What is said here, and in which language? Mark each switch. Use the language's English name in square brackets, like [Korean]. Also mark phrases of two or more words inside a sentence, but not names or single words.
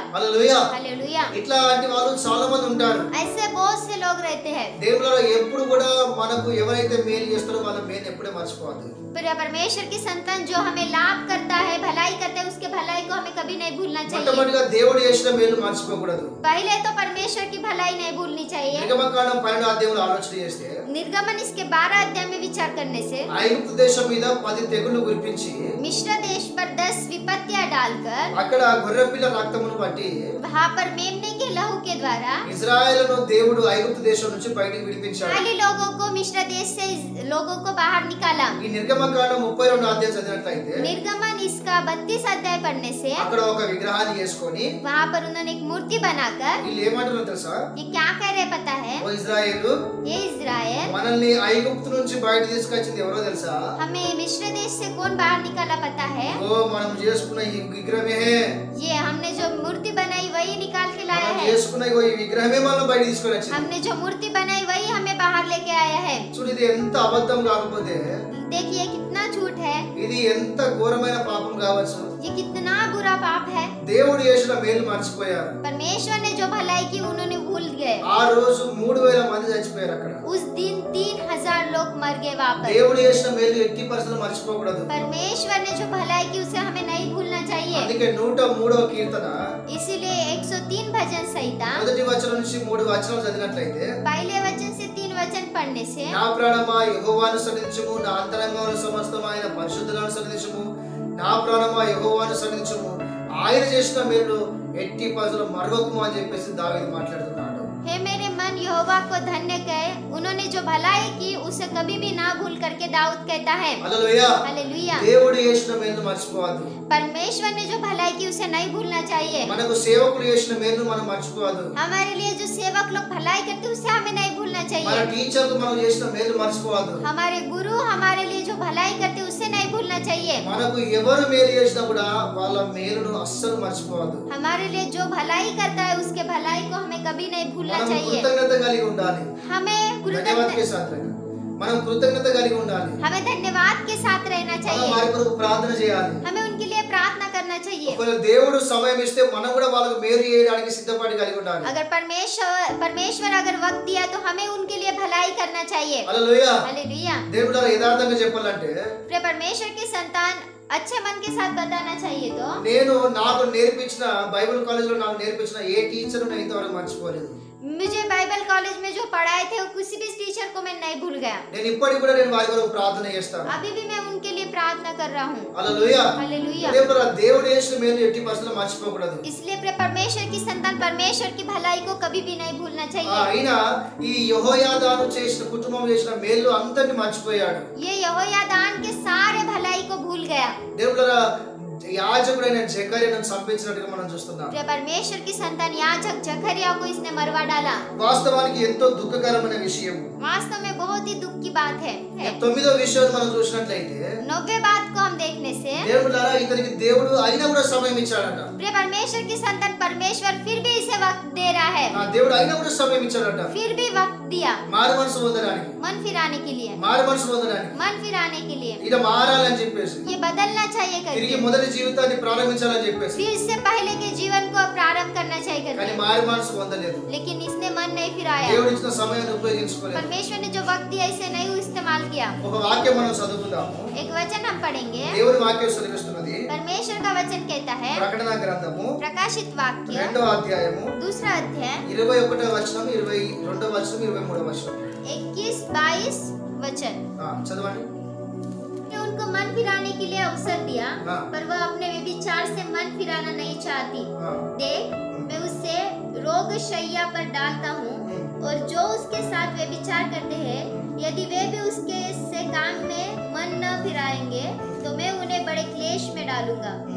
[Telugu] హల్లెలూయా। [Hindi] हालेलुया। [Telugu] ఇట్లాంటి వాళ్ళు చాలా మంది ఉంటారు। [Hindi] ऐसे बहुत से लोग रहते हैं। [Telugu] దేవుళ్ళలో ఎప్పుడు కూడా మనకు ఎవరైతే మేలు చేస్తారో వాళ్ళ మేలు ఎప్పుడే మర్చిపోవద్దు। [Hindi] प्रिय परमेश्वर की संतान जो हमें लाभ करता है, भलाई करता है, उसके भलाई को हमें कभी नहीं भूलना चाहिए। [Telugu] మొట్టమొదటిగా దేవుడు చేసిన మేలు మర్చిపోకూడదు। [Hindi] पहले तो परमेश्वर की भलाई नहीं भूलनी चाहिए। [Telugu] నిర్గమకాండం 12వ అధ్యాయంలో ఆలోచన చేస్తే [Hindi] निर्गमन इसके 12 अध्याय में विचार करने से [Telugu] ఐగుప్తు దేశం మీద 10 తెగుళ్లు కురిపించి [Hindi] मिस्र देश पर 10 विपत्तियां डालकर [Telugu] అక్కడ గొర్రెపిల్ల రక్తమును బట్టి [Hindi] वहां पर मेमने के लहू के द्वारा [Telugu] ఇశ్రాయేలును దేవుడు ఐగుప్తు దేశం నుంచి బయటికి విడిపించాడు। [Hindi] इस्राएली लोगों को मिस्र देश से लोगों को बाहर निकाला। [Telugu] ఈ నిర్గమకాండం 32వ అధ్యాయం చదివినట్లయితే [Hindi] निर्गमन इसका 32 अध्याय पढ़ने से [Telugu] అక్కడ ఒక విగ్రహాన్ని చేసుకొని [Hindi] वहां पर उन्होंने एक मूर्ति बनाकर [Telugu] వీళ్ళు ఏమంటారో తెలుసా? [Hindi] ये क्या कह रहे पता है? [Telugu] ఓ ఇశ్రాయేలు, [Hindi] ये इज़राइल [Telugu] మనల్ని ఐగుప్తు నుంచి బయట తీసుకొచ్చింది ఎవరో తెలుసా? [Hindi] हमें मिस्र देश से कौन बाहर निकाला पता है? [Telugu] ఓ మనం చేసుకున్న ఈ విగ్రహమే, [Hindi] ये हमने जो मूर्ति बनाई वही निकाल के लाया [Telugu] మనం [Hindi] है। [Telugu] చేసుకున్న ఈ విగ్రహమే మనం బయట తీసుకొని వచ్చింది। [Hindi] हमने जो मूर्ति बनाई वही हमें बाहर लेके आया है। [Telugu] చూడు ఇది ఎంత అబద్ధం కాకపోతే [Hindi] देखिए कितना झूठ है, [Telugu] ఇది ఎంత ఘోరమైన పాపం కావచ్చు। [Hindi] ये कितना बुरा पाप है। [Telugu] దేవుడు చేసిన మేలు మర్చిపోయారు। [Hindi] परमेश्वर ने जो भलाई की उन्होंने भूल गए। [Telugu] ఆ రోజు 3000 మంది చచ్చిపోయారు అక్కడ। [Hindi] उस दिन 3000 लोग मर गए वापस। [Telugu] దేవుడు చేసిన మేలు ఎట్టి పరిస్థితుల్లో మర్చిపోకూడదు। [Hindi] परमेश्वर ने जो भलाई की उसे हमें नहीं भूलना चाहिए। [Telugu] అందుకే 103వ కీర్తన [Hindi] इसीलिए 103 भजन संहिता [Telugu] మొదటి వచనం నుంచి 3 వచనాలు చదివినట్లయితే, [Hindi] पहले वचन से 3 वचन पढ़ने से [Telugu] నా ప్రాణమా యెహోవాను సన్నిధించుము, నా అంతరంగమున సమస్తమైన పరిశుద్ధులను సన్నిధించుము, నా ప్రాణమా యెహోవాను సన్నిధించుము, ఆయన చేసిన మేలు ఎట్టి పరిస్థితుల్లో మరవకుము అని చెప్పేసి దావీదు మాట్లాడుతున్నాడు। [Hindi] हे मेरे मन यहोवा को धन्य कहे, उन्होंने जो भलाई की उसे कभी भी ना भूल करके दाऊद कहता है। [Telugu] హల్లెలూయా। [Hindi] हालेलुया। [Telugu] దేవుడు చేసిన మేలు మర్చిపోవద్దు। [Hindi] परमेश्वर ने जो भलाई की उसे नहीं भूलना चाहिए। [Telugu] మనకు సేవకులు చేసిన మేలు మనం మర్చిపోవద్దు। [Hindi] हमारे लिए जो सेवक लोग भलाई करते उसे हमें नहीं भूलना [Telugu] మన [Hindi] चाहिए। [Telugu] టీచర్లు మనం చేసిన మేలు మర్చిపోవద్దు। [Hindi] हमारे गुरु हमारे लिए जो भलाई करते उसे नहीं भूलना चाहिए। [Telugu] మనకు ఎవరు మేలు చేసినా కూడా వాళ్ళ మేలును అస్సలు మర్చిపోవద్దు। [Hindi] हमारे लिए जो भलाई करता है उसके भलाई को हमें कभी नहीं भूलना [Telugu] మనం [Hindi] चाहिए। [Telugu] కృతజ్ఞత కలిగి ఉండాలి। [Hindi] हमें धन्यवाद के साथ रहना। [Telugu] మనం కృతజ్ఞత కలిగి ఉండాలి। [Hindi] हमें धन्यवाद के साथ रहना [Telugu] మనం [Hindi] चाहिए। [Telugu] వారి కొరకు ప్రార్థన చేయాలి। [Hindi] हमें उनके लिए प्रार्थना करना चाहिए। [Telugu] ఒకవేళ దేవుడు సమయం ఇస్తే మనం కూడా వాళ్ళకు మేలు చేయడానికి సిద్ధపడి కలిగి ఉండాలి। [Hindi] अगर परमेश्वर अगर वक्त दिया तो हमें उनके लिए भलाई करना चाहिए। [Telugu] హల్లెలూయా। [Hindi] हालेलुया। [Telugu] దేవుడు యథార్థంగా చెప్పాలంటే [Hindi] प्रिय परमेश्वर की संतान अच्छे मन के साथ बताना चाहिए तो [Telugu] నేను నాకు నేర్పించిన [English] Bible college [Telugu] లో నాకు నేర్పించిన ఏ టీచర్ నేను ఇంతవరకు మర్చిపోలేదు. [Hindi] मुझे [English] Bible college [Hindi] में जो पढ़ाए थे वो किसी भी टीचर को मैं नहीं भूल गया. [Telugu] నేను ఇప్పటికి కూడా నేను వారి కొరకు ప్రార్థన చేస్తాను. [Hindi] अभी भी मैं उनके लिए प्रार्थना कर रहा हूँ. [Telugu] హల్లెలూయా. [Hindi] हालेलुया. [Telugu] దేవుడు చేసిన మేలు ఎట్టి పరిస్థితుల్లో మర్చిపోకూడదు. [Hindi] इसलिए परमेश्वर की संतान परमेश्वर की भलाई को कभी भी नहीं भूलना चाहिए. [Telugu] అయినా ఈ యెహోయాదాను చేసిన కుటుంబం చేసిన మేలు అంతటిని మర్చిపోయాడు. [Hindi] ये यहोयादान के सारे भलाई को भूल गया. [Telugu] దేవుడా యాజకుడైన జకర్యాను చంపించినట్టుగా మనం చూస్తున్నాం. [Hindi] परमेश्वर की संतान याजक जकरिया को इसने मरवा डाला. [Telugu] వాస్తవానికి ఎంతో దుఃఖకరమైన విషయం. [Hindi] वास्तव में बहुत ही दुख की बात है. [Telugu] 9వ విషయం మనం చూసినట్లయితే [Hindi] 90 बात को हम देखने से [Telugu] దేవుడారా ఇతనికి దేవుడు అయినా కూడా సమయం ఇచ్చాడట. [Hindi] परमेश्वर की संतान परमेश्वर फिर भी इसे वक्त दे रहा है. [Telugu] దేవుడు అయినా కూడా సమయం ఇచ్చాడట. [Hindi] फिर भी वक्त दिया [Telugu] మారు మనసు పొందడానికి, [Hindi] मन फिराने के लिए, [Telugu] మారు మనసు పొందడానికి, [Hindi] मन फिराने के लिए, [Telugu] ఇలా మారాలని చెప్పేసి, [Hindi] ये बदलना चाहिए [Telugu] తిరిగి [Hindi] करके, [Telugu] మొదటి జీవితాన్ని ప్రారంభించాలని చెప్పేసి, [Hindi] फिर इससे पहले के जीवन को प्रारंभ करना चाहिए [Telugu] కానీ [Hindi] करके, [Telugu] మారు మనసు పొందలేదు. [Hindi] लेकिन इसने मन नहीं फिराया. [Telugu] దేవుడు ఇచ్చిన సమయాన్ని ఉపయోగించుకోలేదు. [Hindi] परमेश्वर ने जो वक्त दिया इसे नहीं इस्तेमाल किया. [Telugu] ఒక వాక్యం మనం చదువుకుందాము. [Hindi] एक वचन हम पढ़ेंगे. [Telugu] దేవుని వాక్యం సెలవిస్తున్నది [Hindi] परमेश्वर का वचन कहता है, [Telugu] ప్రకటన గ్రంథము [Hindi] प्रकाशित वाक्य [Telugu] 2వ అధ్యాయము [Hindi] दूसरा अध्याय [Telugu] 21వ వచనం 22వ వచనం 23వ వచనం [Hindi] 21-22 वचन. [Telugu] చదవండి. [Hindi] ने उनको मन फिराने के लिए अवसर दिया, हाँ। पर वह अपने व्यभिचार से मन फिराना नहीं चाहती. हाँ। देख, मैं उसे रोग शैया पर डालता हूँ, और जो उसके साथ व्यभिचार करते हैं, यदि वे भी उसके से काम में मन न फिराएंगे, तो मैं उन्हें बड़े क्लेश में डालूंगा.